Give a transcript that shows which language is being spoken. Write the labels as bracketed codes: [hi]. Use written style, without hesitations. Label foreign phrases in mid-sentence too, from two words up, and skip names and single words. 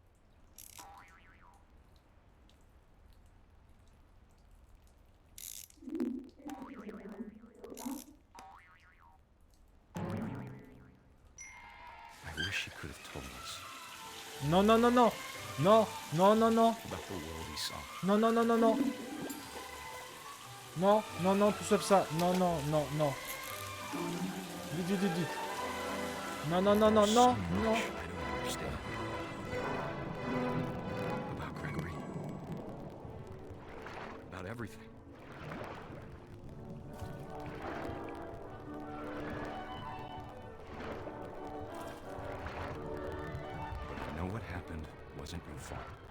[en] I wish he could have told us [fr] Non, non, non, non. Non, non, non, non. [en] about the world he saw. [fr] Non, non, non, non, non. Non, non, non, tout sauf ça. Non, non, non, non. Vite, vite, vite, vite. Non, non, non, non, non, non. [en] I don't understand. About Gregory. About everything. But I know what happened wasn't your fault.